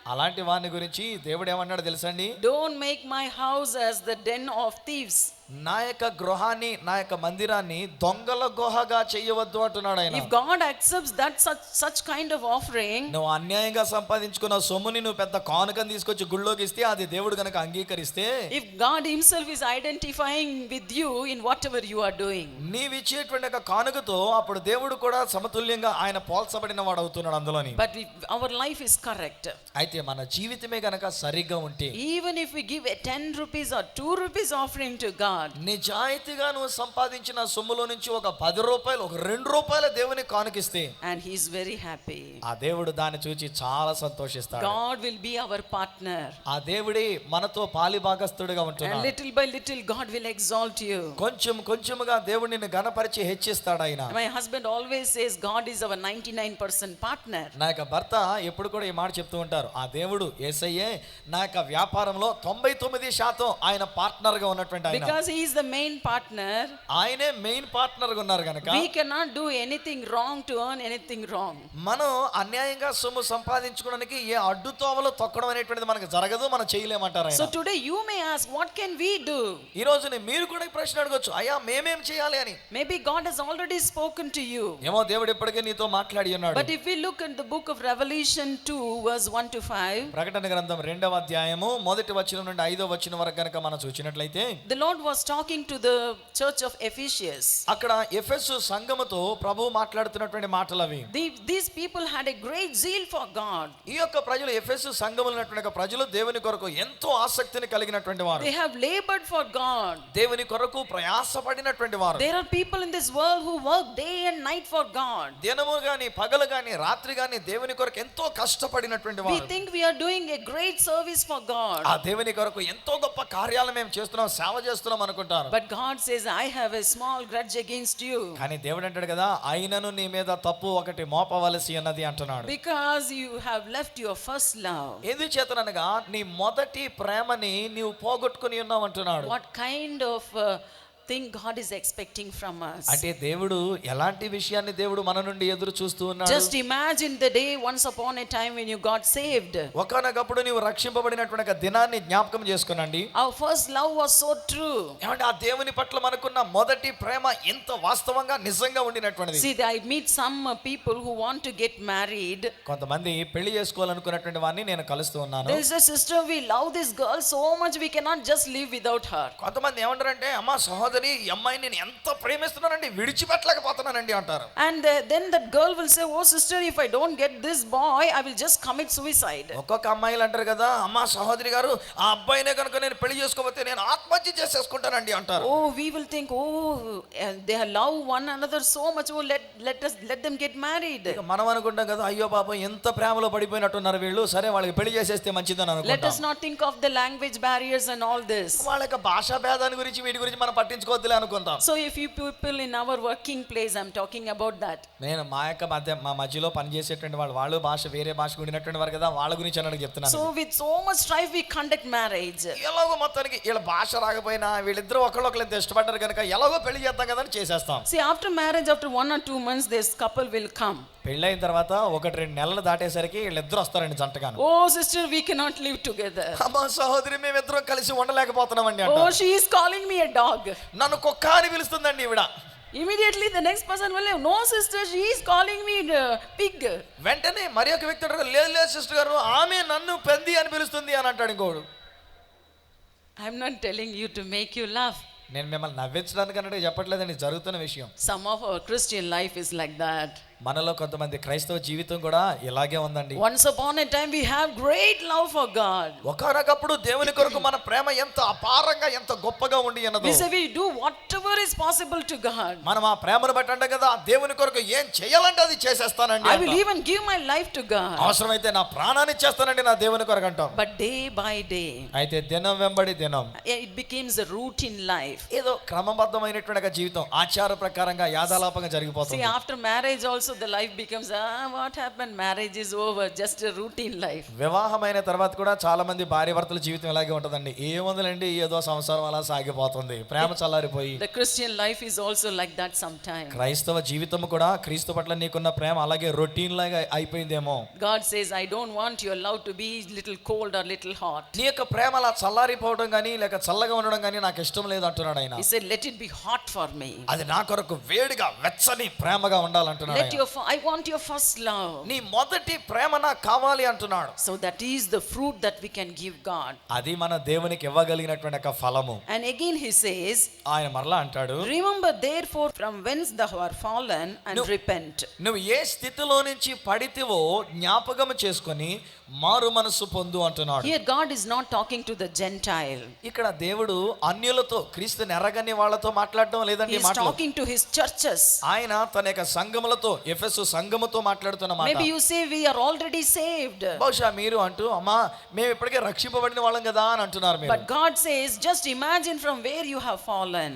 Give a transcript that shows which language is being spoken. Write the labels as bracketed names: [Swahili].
[Telugu] అలాంటి వాని గురించి దేవుడు ఏమన్నాడు తెలుసండి? [English] Don't make my house as the den of thieves. [Telugu] నా యొక్క గృహాన్ని, నా యొక్క మందిరాన్ని దొంగల గుహగా చేయవద్దు అంటున్నాడు ఆయన. [English] If God accepts that such kind of offering, [Telugu] నువ్వు అన్యాయంగా సంపాదించుకున్న సొమ్ముని నువ్వు పెద్ద కానుకని తీసుకొచ్చి గుళ్ళోకి ఇస్తే అది దేవుడు గనక అంగీకరిస్తే, [English] if God himself is identifying with you in whatever you are doing, [Telugu] నీవు ఇచ్చేటువంటి ఒక కానుకతో అప్పుడు దేవుడు కూడా సమతుల్యంగా ఆయన పోల్చబడిన వాడు అవుతున్నాడు అందులోని. [English] but if our life is correct, [Telugu] అయితే మన జీవితమే గనక సరిగ్గా ఉంటే, [English] even if we give a 10 rupees or 2 rupees offering to God, [Telugu] నిజాయితీగా నువ్వు సంపాదించిన సొమ్ములో నుంచి ఒక 10 రూపాయలు, ఒక 2 రూపాయల దేవుని కానుకిస్తే, [English] and he is very happy, [Telugu] ఆ దేవుడు దాన్ని చూచి చాలా సంతోషిస్తాడు. [English] God will be our partner, [Telugu] ఆ దేవుడే మనతో పాలిభాగస్తుడిగా [English] and [Telugu] ఉంటున్నాడు. [English] little by little God will exalt you. [Telugu] కొంచెం కొంచెముగా దేవుడు నిన్ను గణపరిచి హెచ్చిస్తాడు ఆయన. [English] My husband always says God is our 99% partner. [Telugu] నా యొక్క భర్త ఎప్పుడు కూడా ఈ మాట చెప్తూ ఉంటారు, ఆ దేవుడు యేసయ్యే నా యొక్క వ్యాపారంలో 99% ఆయన పార్ట్నర్ గా ఉన్నటువంటి ఆయన. [English] Because he is the main partner, [Telugu] ఆయనే మెయిన్ పార్ట్నర్ గా ఉన్నారు గనక [English] we cannot do anything wrong to earn anything wrong. [Telugu] మనం అన్యాయంగా సొమ్ము సంపాదించుకోవడానికి ఏ అడ్డుతోవలో తొక్కడం అనేటువంటిది మనకు జరగదు, మనం చేయలేమంటారు ఆయన. [English] So today you may ask, what can we do? [Telugu] ఈ రోజుని మీరు కూడా ఈ ప్రశ్న అడగొచ్చు, అయ్యా మేమేం చేయాలి అని. [English] Maybe God has already spoken to you. [Telugu] ఏమో దేవుడు ఇప్పటికే నీతో మాట్లాడి ఉన్నాడు. [English] But if we look at the book of Revelation 2 verse 1 to 5, [Telugu] ప్రకటన గ్రంథం 2వ అధ్యాయము 1వ వచనం నుండి 5వ వచనం వరకు గనక మనం చూసినట్లయితే, [English] the Lord was talking to the church of Ephesus. [Telugu] అక్కడ ఎఫెసు సంఘముతో ప్రభువు మాట్లాడుతున్నటువంటి మాటలు అవి. [English] These people had a great zeal for God. [Telugu] ఈ యొక్క ప్రజలు, ఎఫెసు సంఘములో ఉన్నటువంటి ప్రజలు దేవుని కొరకు ఎంతో ఆసక్తిని కలిగినటువంటి వారు. [English] They have labored for God. [Telugu] దేవుని కొరకు ప్రయాసపడినటువంటి వారు. [English] There are people in this world who work day and night for God. [Telugu] దినము గాని పగలు గాని రాత్రి గాని దేవుని కొరకు ఎంతో కష్టపడినటువంటి [English] We [Telugu] వారు. [English] think we are doing a great service for God. [Telugu] ఆ దేవుని కొరకు ఎంతో గొప్ప కార్యాలు మేము చేస్తున్నాం, సేవ చేస్తున్నాం అనుకుంటారు. [English] But God says, I have a small grudge against you. [Telugu] కానీ దేవుడు అంటాడు కదా, అయినను నీ మీద తప్పు ఒకటి మోపవలసి అన్నది అంటున్నాడు. [English] Because you have left your first love. [Telugu] ఎందుచేతనగా నీ మొదటి ప్రేమని నీవు పోగొట్టుకుని ఉన్నావు అంటున్నాడు. [English] What kind of thing God is expecting from us? [Telugu] అంటే దేవుడు ఎలాంటి విషయాన్ని దేవుడు మన నుండి ఎదురు చూస్తూ ఉన్నాడు. [English] Just imagine the day once upon a time when you got saved. [Telugu] ఒకానొకప్పుడు నీవు రక్షింపబడినటువంటి ఒక దినాన్ని జ్ఞాపకం చేసుకునండి. [English] Our first love was so true. [Telugu] ఏమంటే ఆ దేవుని పట్ల మనకున్న మొదటి ప్రేమ ఎంత వాస్తవంగా నిజంగా ఉండినటువంటిది. [English] See, I meet some people who want to get married. [Telugu] కొంతమంది పెళ్లి చేసుకోవాలనుకున్నటువంటి వారిని నేను కలుస్తూ ఉన్నాను. [English] There is a sister, we love this girl so much we cannot just live without her. [Telugu] కొంతమంది ఏమంటారంటే, అమ్మా సహోదరి, ఈ అమ్మాయిని నేను ఎంత ప్రేమిస్తున్నానండి, విడిచిపెట్టలేకపోతున్నానండి అంటారు. [English] And then that girl will say, oh sister, if I don't get this boy, I will just commit suicide. [Telugu] ఒక్కొక్క అమ్మాయిలు అంటారు కదా, అమ్మా సహోదరి గారు, ఆ అబ్బాయినే కనుక నేను పెళ్లి చేసుకోకపోతే నేను ఆత్మహత్య చేసేసుకుంటానండి అంటారు. [English] Oh, we will think, they love one another so much, oh let them get married. [Telugu] మనం అనుకుంటాం కదా, అయ్యో పాపం ఎంత ప్రేమలో పడిపోయినట్టున్నారు వీళ్ళు, సరే వాళ్ళకి పెళ్లి చేసేస్తే మంచిదని [English] Let [Telugu] అనుకుంటాం. [English] us not think of the language barriers and all this. [Telugu] వాళ్ళ యొక్క భాషా భేదాన్ని గురించి వీటి గురించి మనం పట్టించుకోవద్దులే అనుకుంటాం. [English] So if you people in our working place, I'm talking about that. [Telugu] నేను మా మధ్యలో పనిచేసేటువంటి వాళ్ళు భాష వేరే భాష ఉండినటువంటి వారు కదా, వాళ్ళ గురించి అని చెప్తున్నాను. [English] So with so much strife we conduct marriage. [Telugu] ఎలాగో మొత్తానికి వీళ్ళ భాష రాకపోయినా వీళ్ళిద్దరూ ఒకళ్ళొకళ్ళు ఎంత ఇష్టపడ్డారు కనుక ఎలాగో పెళ్లి చేద్దాం కదా అని చేసేస్తాం. [English] See, after marriage, after 1 or 2 months, this couple will come. [Telugu] పెళ్ళైన తర్వాత 1-2 నెలలు దాటేసరికి వీళ్ళిద్దరు వస్తారండి జంటగాను. [English] Oh sister, we cannot live together. [Telugu] అమ్మా సహోదరి, మేమిద్దరం కలిసి ఉండలేకపోతున్నామండి అంటారు. [English] Oh, she is calling me a dog. [Telugu] నన్ను కుక్క అని పిలుస్తుందండి ఈవిడ. [English] Immediately the next person will say, no sister, she is calling me pig. [Telugu] వెంటనే మరి ఒక వ్యక్తి అంటాడు, లేదు సిస్టర్ గారు, ఆమె నన్ను పంది అని పిలుస్తుంది అని అంటాడు ఇంకోడు. [English] I'm not telling you to make you laugh. [Telugu] నేను మిమ్మల్ని నవ్వించడానికి అన్నట్టు చెప్పట్లేదండి, జరుగుతున్న విషయం. [English] Some of our Christian life is like that. [Telugu] మనలో కొంతమంది క్రైస్తవ జీవితం కూడా ఇలాగే ఉందండి. [English] Once upon a time we have great love for God. [Telugu] ఒకనొకప్పుడు దేవుని కొరకు మన ప్రేమ ఎంత అపారంగా ఎంత గొప్పగా ఉండి అన్నదో. [English] We say we do whatever is possible to God. [Telugu] మనం ఆ ప్రేమను బట్టి అంటాం కదా, దేవుని కొరకు ఏం చేయాలంటే అది చేసేస్తానండి. [English] I will even give my life to God. [Telugu] అవసరమైతే నా ప్రాణాన్ని ఇచ్చేస్తానండి నా దేవుని కొరకు అంటాం. [English] But day by day, [Telugu] అయితే దినం వెంబడి దినం [English] it becomes a routine life. [Telugu] ఏదో క్రమబద్ధమైనటువంటి జీవితం ఆచార ప్రకారంగా యాదాలాపంగా జరిగిపోతుంది. [English] See, after marriage also also the life becomes, what happened? Marriage is over, just a routine life. [Telugu] వివాహమైన తర్వాత కూడా చాలా మంది భార్య భర్తల జీవితం ఇలాగే ఉంటుందండి. ఏముందండి, ఏదో సంవత్సరం అలా సాగిపోతుంది, ప్రేమ చల్లారిపోయి. [English] The Christian life is also like that sometimes. [Telugu] క్రైస్తవ జీవితం కూడా క్రీస్తు పట్ల నీకున్న ప్రేమ అలాగే రొటీన్ లాగా అయిపోయిందేమో. [English] God says, I don't want your love to be little cold or little hot. [Telugu] నీ యొక్క ప్రేమ అలా చల్లారిపోవడం కానీ లేక చల్లగా ఉండడం కానీ నాకు ఇష్టం లేదు అంటున్నాడు ఆయన. [English] He said, let it be hot for me. [Telugu] అది నా కొరకు వేడిగా వెచ్చని ప్రేమగా ఉండాలంటున్నాడు [English] Let your I want your first love. [Telugu] నీ మొదటి ప్రేమ నాకు కావాలి అంటున్నాడు. [English] So that is the fruit that we can give God. [Telugu] అది మన దేవునికి ఇవ్వగలిగినటువంటి ఒక ఫలము. [English] And again he says, [Telugu] ఆయన మరలా అంటాడు, [English] remember therefore from whence thou art fallen and repent. [Telugu] నువ్వు ఏ స్థితిలో నుంచి పడితివో జ్ఞాపకం చేసుకొని మారు మనసు పొందు అంటున్నాడు. [English] Here God is not talking to the Gentile. [Telugu] ఇక్కడ దేవుడు అన్యులతో క్రీస్తుని ఎరగని వాళ్ళతో మాట్లాడడం లేదండి. [English] He is talking to his churches. [Telugu] ఆయన తన యొక్క సంఘములతో ఎఫెసు సంఘముతో మాట్లాడుతున్న మాట. [English] Maybe you say we are already saved. [Telugu] బహుశా మీరు అంటూ అమ్మా మేము ఇప్పటికే రక్షింపబడిన వాళ్ళం కదా అని అంటున్నారు మీరు. [English] But God says just imagine from where you have fallen.